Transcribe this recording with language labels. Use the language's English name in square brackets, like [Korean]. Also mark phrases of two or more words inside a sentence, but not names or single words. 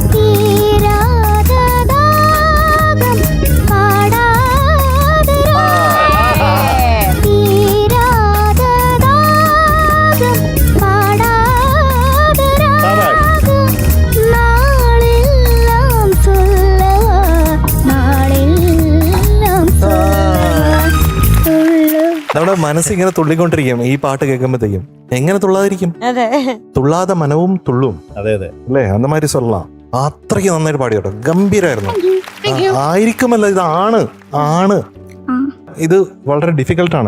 [Tamil] தீராத தாகம் பாடாத ராகம், தீராத தாகம் பாடாத ராகம், நாளெல்லாம் சொல்லவா, நாளெல்லாம் சொல்லவா, [Malayalam] തുള്ളു. നമ്മുടെ മനസ്സ് ഇങ്ങനെ തുള്ളിക്കൊണ്ടിരിക്കും ഈ പാട്ട് കേൾക്കുമ്പോഴത്തേക്കും. എങ്ങനെ തുള്ളാതിരിക്കും? അതെ. [Tamil] துள்ளாத மனமும் துள்ளும் [Malayalam] അതെ അതെ. അല്ലേ, അന്നമാതിരി சொல்லலாம். അത്രയ്ക്ക് നന്നായിട്ട് പാടി കേട്ടോ, ഗംഭീരായിരുന്നു. ആയിരിക്കുമല്ല, ഇതാണ് ആണ്. ഇത് വളരെ ഡിഫിക്കൽട്ടാണ്.